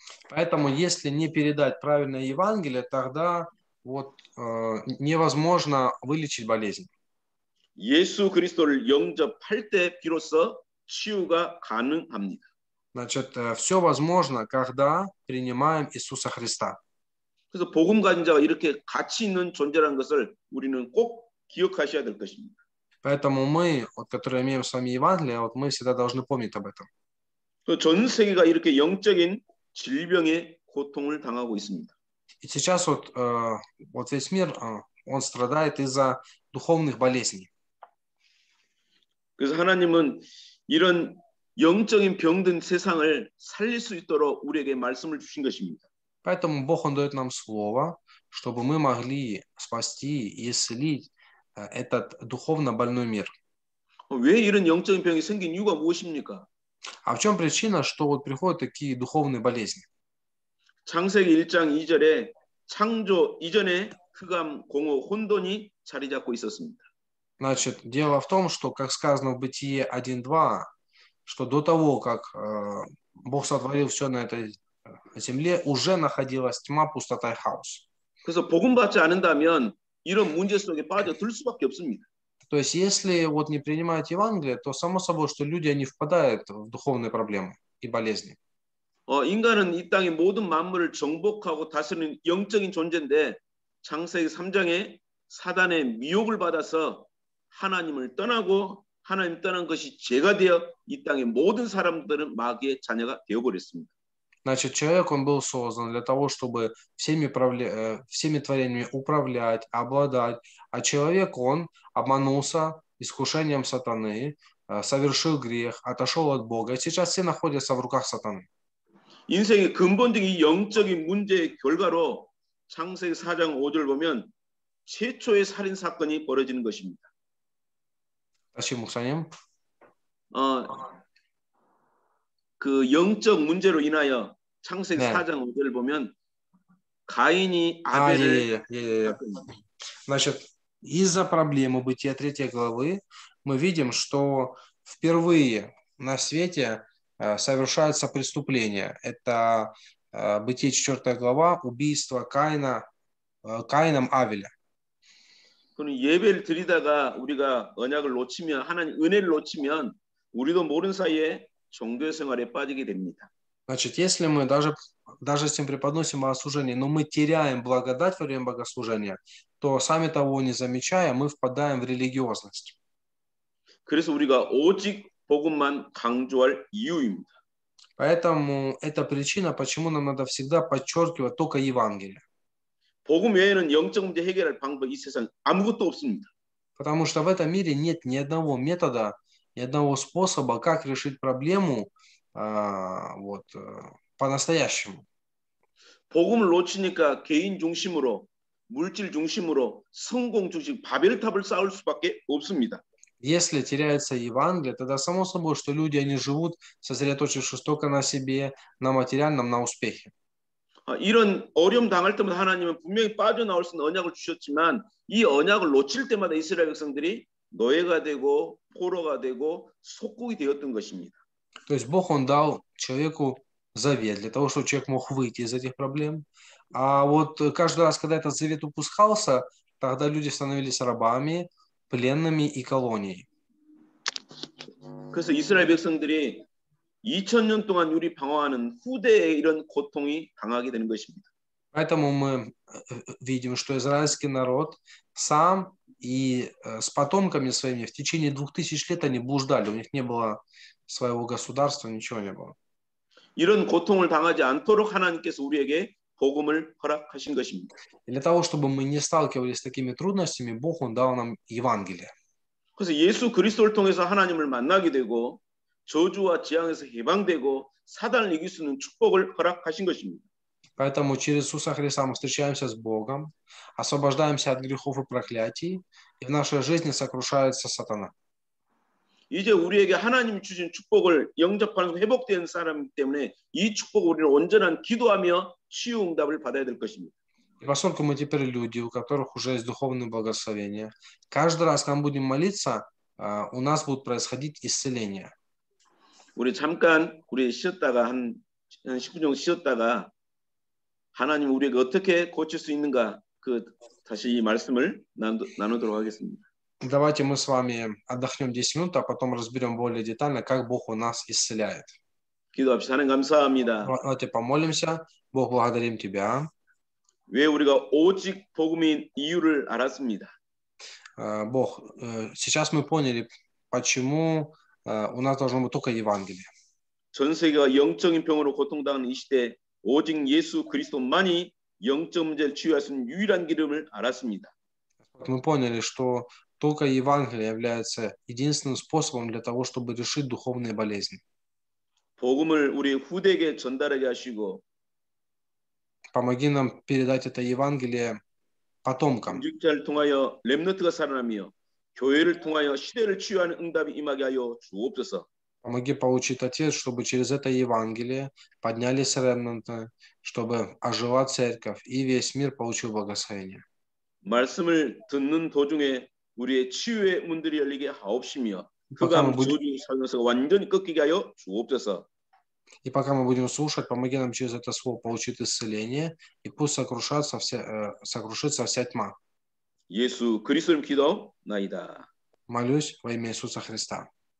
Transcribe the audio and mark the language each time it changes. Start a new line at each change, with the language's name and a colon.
Russian: Поэтому, если не передать правильное Евангелие, тогда вот невозможно вылечить болезнь.
Korean: 예수 그리스도를 영접할 때 비로소 치유가 가능합니다.
Russian: Значит, все возможно, когда принимаем Иисуса Христа.
Korean: 그래서 복음 가진 자가 이렇게 가치 있는 존재라는 것을 우리는 꼭 기억하셔야 될 것입니다.
Russian: Поэтому мы, вот, которые имеем с вами Евангелие, вот мы всегда должны помнить об этом.
Korean: 전 세계가 이렇게 영적인 질병의 고통을 당하고 있습니다.
Russian: И сейчас вот весь мир, он страдает из-за духовных болезней.
Korean: 그래서 하나님은 이런 영적인 병든 세상을 살릴 수 있도록 우리에게 말씀을 주신 것입니다.
Russian: Поэтому Бог, Он дает нам слово, чтобы мы могли спасти и исцелить этот духовно больной мир.
Korean: 왜 이런 영적인 병이 생긴 이유가 무엇입니까?
Russian: А в чем причина, что вот приходят такие духовные болезни?
Korean: 창세기 1장 2절에 창조 이전에 흑암, 공허, 혼돈이 자리 잡고 있었습니다.
Russian: Значит, дело в том, что, как сказано в Бытие 1:2, что до того, как Бог сотворил все на этой земле, уже находилась тьма, пустота и хаос.
Korean: 그래서 복음 받지 않는다면 이런 문제 속에 빠져들 수밖에 없습니다.
Russian: То есть, если вот не принимать Евангелие, то само собой, что люди, они впадают в духовные проблемы и болезни.
Korean: 인간은 이 땅의 모든 만물을 정복하고 다스리는 영적인 존재인데 창세기 3장에 사단의 미혹을 받아서 하나님을 떠나고 하나님 떠난 것이 죄가 되어 이 땅의 모든 사람들은 마귀의 자녀가 되어버렸습니다.
Russian: Значит, человек, он был создан для того, чтобы всеми творениями управлять, обладать, а человек, он обманулся искушением сатаны, совершил грех, отошел от Бога, и сейчас все находятся в руках сатаны.
Korean: 인생의 근본적인 영적인 문제의 결과로 창세기 4장 5절 보면 최초의 살인 사건이 벌어지는 것입니다. 다시 목사님. 그 영적 문제로 인하여 창세기 네. 4장 5절을 보면 가인이 아벨을
Russian: Значит, из-за проблемы Бытия 3 главы мы видим, что впервые на свете совершается преступление. Это Бытие 4 глава, убийство Каином Авеля.
Korean: 그는 예배를 드리다가 우리가 언약을 놓치면 하나님 은혜를 놓치면 우리도 모르는 사이에 종교 생활에 빠지게 됩니다.
Russian: Значит, если мы даже если мы преподносим богослужение, но мы теряем благодать во время богослужения, то сами того не замечая, мы впадаем в религиозность.
Korean: 그래서 우리가 오직 복음만 강조할 이유입니다.
Russian: Поэтому это причина, почему нам надо всегда подчеркивать только Евангелие.
Korean: 복음 외에는 영적 문제 해결할 방법 이 세상 아무것도 없습니다.
Russian: Потому что в этом мире нет ни одного метода, ни одного способа, как решить проблему по-настоящему.
Korean: 복음을 놓치니까 개인 중심으로, 물질 중심으로, 성공 중심, 바벨탑을 쌓을 수밖에 없습니다.
Russian: Если теряется Евангелие, тогда само собой, что люди, они живут, сосредоточившись только на себе, на материальном, на успехе.
Korean: 이런 어려움 당할 때마다 하나님은 분명히 빠져나올 수 있는 언약을 주셨지만 이 언약을 놓칠 때마다 이스라엘 백성들이 노예가 되고 포로가 되고 속국이 되었던 것입니다.
Russian: То есть Бог, Он дал человеку завет для того, чтобы человек мог выйти из этих проблем. А вот каждый раз, когда этот завет упускался, тогда люди становились рабами, пленными и колонией.
Korean: 그래서 이스라엘 백성들이 2000년 동안 유리 방황하는 후대의 이런 고통이 당하게 되는 것입니다.
Russian: Поэтому мы видим, что израильский народ сам и с потомками своими в течение 2000 лет они блуждали, у них не было своего государства, ничего не было.
Korean: 이런 고통을 당하지 않도록 하나님께서 우리에게 복음을 허락하신 것입니다.
Russian: И для того, чтобы мы не сталкивались с такими трудностями, Бог, Он дал нам Евангелие.
Korean: 그래서 예수 그리스도를 통해서 하나님을 만나게 되고 저주와 재앙에서 해방되고 사단을 이길 수 있는 축복을 허락하신 것입니다.
Russian: Поэтому через Иисуса Христа мы встречаемся с Богом, освобождаемся от грехов и проклятий, и в нашей жизни сокрушается сатана.
Korean: 이제 우리에게 하나님 주신 축복을 영접하면서 회복된 사람이기 때문에 이 축복을 우리는 온전한 기도하며 치유 응답을 받아야 될 것입니다.
Russian: И поскольку мы теперь люди, у которых уже есть духовное благословение, каждый раз, когда мы будем молиться, у нас будет происходить исцеление.
Korean: 우리 잠깐 쉬었다가 한 10분 정도 쉬었다가 하나님 우리에게 어떻게 고칠 수 있는가 다시 이 말씀을 나누도록 하겠습니다.
Russian: Давайте мы с вами отдохнем 10 минут, а потом разберем более детально, как Бог у нас исцеляет.
Korean: 기도합시다. 하나님 감사합니다.
Russian: Давайте помолимся. Бог, благодарим Тебя.
Korean: 왜 우리가 오직 복음인 이유를 알았습니다.
Russian: Бог, сейчас мы поняли, почему у нас должно быть только Евангелие.
Korean: 전 세계가 영적인 병으로 고통당하는 이 시대 오직 예수 그리스도만이 영적 문제를 치유할 수 있는 유일한 길임을 알았습니다.
Russian: Мы поняли, что только Евангелие является единственным способом для того, чтобы решить духовные болезни.
Korean: 복음을 우리 후대에게 전달하게 하시고
Russian: Помоги нам передать это Евангелие потомкам.
Korean: 공직자를 통하여 렘넌트가 살아나며 교회를 통하여 시대를 치유하는 응답이 임하게 하여 주옵소서.
Russian: Помоги получить ответ, чтобы через это Евангелие поднялись ремнанты, чтобы ожила церковь и весь мир получил благословение.
Korean: 말씀을 듣는 도중에 우리의 치유의 문들이 열리게 하옵시며 흑암 저주 살면서 완전히 꺾이게 하여 주옵소서.
Russian: И пока мы будем слушать, помоги нам через это слово получить исцеление, и пусть сокрушится вся тьма.
Korean: 예수 그리스도의 기도나이다.
Russian: Молюсь во имя Иисуса Христа.